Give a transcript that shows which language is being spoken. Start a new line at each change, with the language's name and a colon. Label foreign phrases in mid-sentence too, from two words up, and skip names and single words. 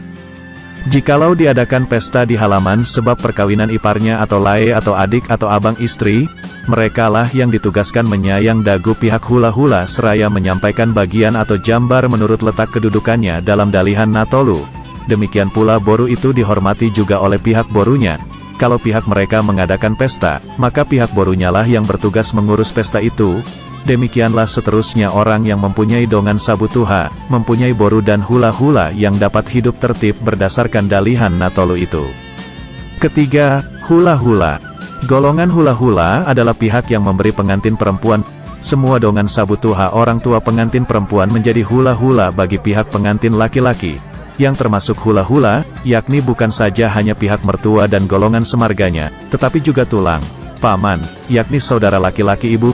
Indonesian: Jikalau diadakan pesta di halaman sebab perkawinan iparnya atau lae atau adik atau abang istri, merekalah yang ditugaskan menyayang dagu pihak hula-hula seraya menyampaikan bagian atau jambar menurut letak kedudukannya dalam Dalihan Natolu. Demikian pula boru itu dihormati juga oleh pihak borunya. Kalau pihak mereka mengadakan pesta, maka pihak borunya lah yang bertugas mengurus pesta itu. Demikianlah seterusnya orang yang mempunyai
Batak Toba: dongan sabutuha,
Indonesian: mempunyai boru dan hula-hula yang dapat hidup tertib berdasarkan Dalihan Natolu itu. Ketiga, hula-hula. Golongan hula-hula adalah pihak yang memberi pengantin perempuan. Semua
Batak Toba: dongan sabutuha
Indonesian: orang tua pengantin perempuan menjadi hula-hula bagi pihak pengantin laki-laki. Yang termasuk hula-hula, yakni bukan saja hanya pihak mertua dan golongan semarganya, tetapi juga tulang, paman, yakni saudara laki-laki ibu.